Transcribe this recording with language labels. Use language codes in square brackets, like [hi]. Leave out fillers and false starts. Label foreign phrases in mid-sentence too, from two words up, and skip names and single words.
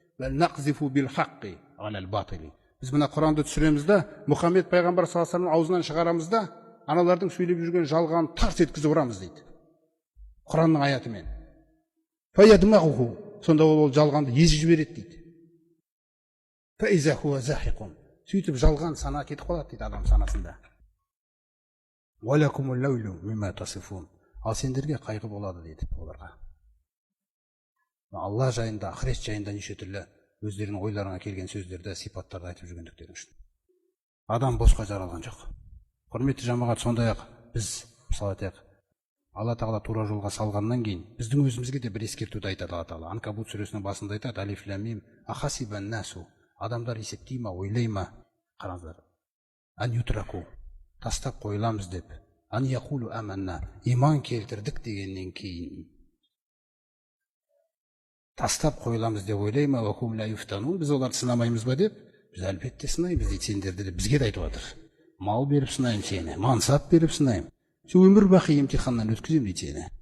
[ar] بل نقذف بالحق على الباطل. [kk] Біз мына Құранды түсіреміз да, Мұхаммед пайғамбар [ar] صلى الله عليه وسلم [kk] аузынан шығарамыз да, аналардың сөйлеп жүрген жалғанын тарс еткізіп ұрамыз дейді. Құранның аятымен. Фаядмағуху. Сонда ол жалғанды езіп жібереді дейді. [ar] فإذا هو زاهق. [kk] Сөйтіп жалған сана кетіп қалады дейді адам санасында. [ar] ولكم الويل مما تصفون. [kk] Ал сендерге қайғы болады дейді оларға. Алла жайында, ақырет жайында неше түрлі өздерінің ойларына келген сөздерді, сипаттарды айтып жүргендіктері үшін. Адам босқа жаралған жоқ. Құрметті жамағат, сондай-ақ біз мысалы айтайық, Алла тағала тура жолға салғаннан кейін біздің өзімізге де бір ескертуді айтады Алла тағала. Анкабут сүресінің басында айтады, [ar] الم أحسب الناس. [kk] Адамдар есептей ма, ойлай ма? Қараңыздар. [ar] أن يتركوا. [kk] Тастап қойыламыз деп. [ar] أن يقولوا آمنا. [kk] Иман келтірдік дегеннен кейін тастап қойыламыз деп ойлай ма? [ar] وهم لا يفتنون. [kk] Біз оларды сынамаймыз ба деп? Біз әлбетте сынаймыз дейді, сендерді деп бізге де айтып отыр. Мал беріп сынайым сені, мансап беріп сынайым. Сен өмір бақи емтиханнан өткізем дейді сені.